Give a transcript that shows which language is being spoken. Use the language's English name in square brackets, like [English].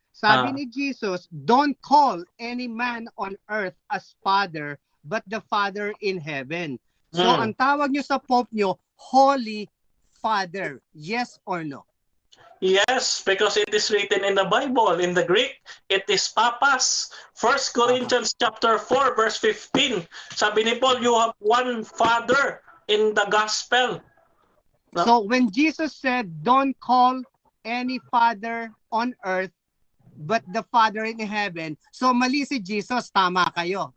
[Filipino] Sabi ni Jesus, [English] don't call any man on earth as father, but the Father in heaven. So, Hmm. [Filipino] ang tawag nyo sa Pope nyo, [English] Holy Father. Yes or no? Yes, because it is written in the Bible. In the Greek, it is Papas. 1 Corinthians chapter 4, verse 15. [Filipino] Sabi ni Paul, [English] you have one Father in the gospel. No? So, when Jesus said, don't call any father on earth, but the Father in heaven, so [Filipino] mali si Jesus, tama kayo.